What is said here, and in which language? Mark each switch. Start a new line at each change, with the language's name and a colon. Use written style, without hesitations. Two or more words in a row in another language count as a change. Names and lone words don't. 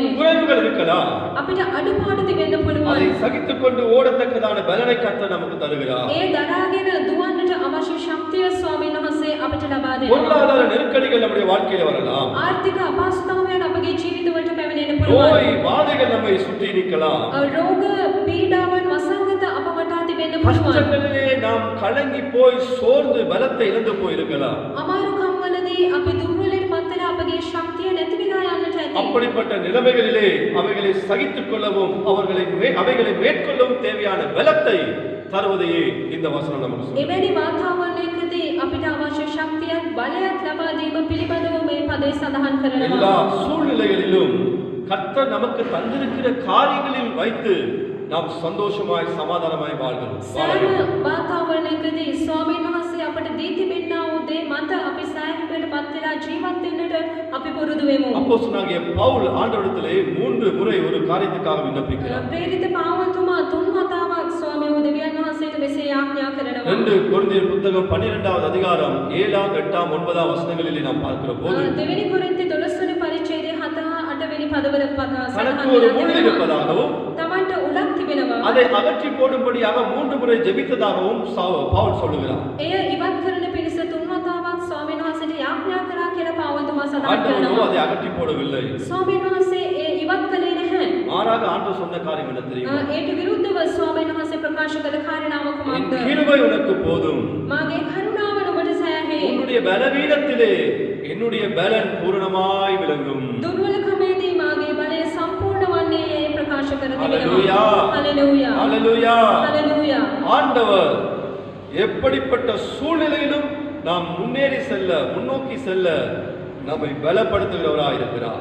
Tamil: குறைவுகள் இருக்கலாம்,
Sinhala: අපිට අඩුපාඩු තිබෙන්න
Tamil: அதை
Sinhala: පුළුවන්.
Tamil: சகித்துக்கொண்டு ஓடத்தக்கதான பலனை கர்த்தர் நமக்கு தருகிறார்.
Sinhala: ඒ දරාගෙන දුවන්නට අවශ්‍ය ශක්තිය ස්වාමීන් වහන්සේ අපිට ලබා දෙනවා.
Tamil: பொருளாதார நெருக்கடிகள் நம்முடைய வாழ்க்கையில வரலாம்,
Sinhala: ආර්ථික අපහසුතාවයන් අපගේ ජීවිතවලට පැමිණෙන්න පුළුවන්.
Tamil: நோய் வாதைகள் நம்மை சுற்றி நிற்கலாம்.
Sinhala: රෝග පීඩාවන් වසංගත අප වටා තිබෙන්න පුළුවන්.
Tamil: கஷ்டங்களிலே நாம் கலங்கி போய் சோர்ந்து பலத்தை இழந்து போயிருக்கலாம்.
Sinhala: අමාරුකම් වලදී අපි දුර්වලයට පත් වෙලා අපගේ ශක්තිය නැති වෙලා යන්නට ඇති.
Tamil: அப்படிப்பட்ட நிலைமைகளிலே அவைகளை சகித்துக் கொள்ளவும் அவைகளை மேற்கொள்ளவும் தேவையான பலத்தை தருவதையே இந்த வசனம் நமக்கு சொல்லுது.
Sinhala: එවැනි වාතාවරණයකදී අපිට අවශ්‍ය ශක්තියක් බලයක් ලබා දීම පිළිබඳව මේ පදේ සඳහන්
Tamil: எல்லா
Sinhala: කරනවා.
Tamil: சூழ்நிலைகளிலும் கர்த்தர் நமக்கு தந்திருக்கிற காரியங்களில் வைத்து நாம் சந்தோஷமாய் சமாதானமாய் வாழ்கிறோம்.
Sinhala: සෑම වාතාවරණයකදී ස්වාමීන් වහන්සේ අපට දී තිබෙනා වූ දේ මත අපි සෑහීමට පත් වෙලා ජීවත් වෙන්නට අපි පුරුදු වෙමු.
Tamil: அப்போஸ்தலனாகிய பவுல் ஆண்டவரிடத்திலே 3 முறை ஒரு காரியத்துக்காக விண்ணப்பிக்கிறார்.
Sinhala: ප්‍රේරිත පාවල්තුමා 3 වතාවක් ස්වාමීන් වහන්සේ දෙවියන් වහන්සේට මෙසේ යාඥා කරනවා.
Tamil: 2 கொரிந்தியர் புத்தகம் 12வது அதிகாரம் 7, 8, 9 வசனங்களிலே நாம் பார்க்கிற போது
Sinhala: දෙවෙනි කොරින්ති 12 වෙනි පරිච්ඡේදයේ 7 8 වෙනි පදවල
Tamil: தனக்கு ஒரு முள் இருப்பதாகவும்
Sinhala: තමන්ට උලක් තිබෙනවා.
Tamil: அதை அகற்றி போடும்படியாக 3 முறை ஜெபித்ததாகவும் பவுல் சொல்லுகிறார்.
Sinhala: එය ඉවත් කරන පිණිස 3 වතාවක් ස්වාමීන් වහන්සේට යාඥා කරා කියලා පාවල්තුමා සඳහන්
Tamil: ஆண்டவரோ
Sinhala: කරනවා.
Tamil: அதை அகற்றி போடவில்லை.
Sinhala: ස්වාමීන් වහන්සේ ඒ ඉවත් කළේ නැහැ.
Tamil: மாறாக ஆண்டவர் சொன்ன காரியம் என்ன தெரியுமா?
Sinhala: ඒට විරුද්ධව ස්වාමීන් වහන්සේ ප්‍රකාශ කළ කාරණාව
Tamil: என்
Sinhala: කුමක්ද?
Tamil: கிருபை உனக்கு போதும்.
Sinhala: මාගේ කරුණාව ඔබට සෑහේ.
Tamil: உன்னுடைய பலவீனத்திலே என்னுடைய பலன் பூரணமாய் விளங்கும்.
Sinhala: දුර්වලකමේදී මාගේ බලය සම්පූර්ණ වන්නේ ඒ ප්‍රකාශ කර
Tamil: ஹalleluya.
Sinhala: තිබෙනවා. හalleluya.
Tamil: ஹalleluya.
Sinhala: හalleluya.
Tamil: ஆண்டவர் எப்படிப்பட்ட சூழ்நிலையிலும் நாம் முன்னோக்கி செல்ல நம்மை பலப்படுத்துகிறவராய் இருக்கிறார்.